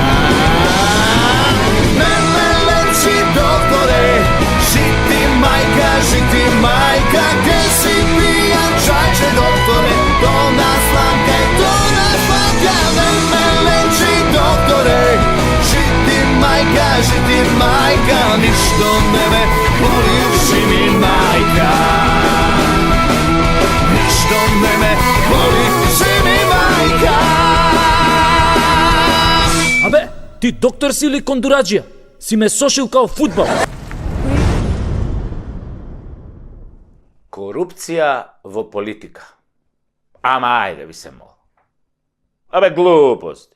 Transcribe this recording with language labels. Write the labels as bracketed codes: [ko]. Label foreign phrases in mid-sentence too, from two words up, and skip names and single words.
[mk] Не ме лечи, докторе, жити мајка, гдје си пијам чајче, докторе, то насламка и то насламка. Не ме лечи, докторе, жити мајка, ништо не ме боли, живи мајка. Ништо не ме боли, живи мајка. Абе, ти доктор си или кондураджија? Си ме сошил као фудбал. Korupcija во политика. Ама ајде ви се мол. Абе глупост.